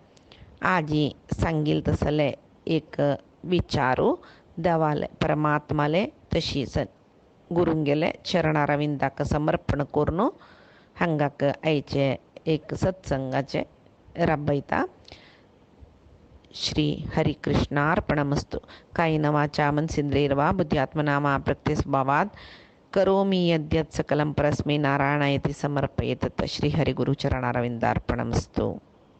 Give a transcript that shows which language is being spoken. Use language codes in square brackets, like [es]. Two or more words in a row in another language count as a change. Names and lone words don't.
[kok] आजी सांगिल तसले एक विचारू देवाले परमात्माले तशी गुरुंगेले चरणारविंदाक समर्पण करून हांगाक आयचे एक सत्संगाचे राबयता श्री हरिकृष्णार्पणमस्तु. [sa] कायेन वाचा मनसेन्द्रियैर्वा बुद्ध्यात्मना प्रकृतिस्वभावात् करोमि यद्यत् सकलं परस्मै नारायणायति समर्पयेत्. श्री हरिगुरुचरणारविन्दार्पणमस्तु.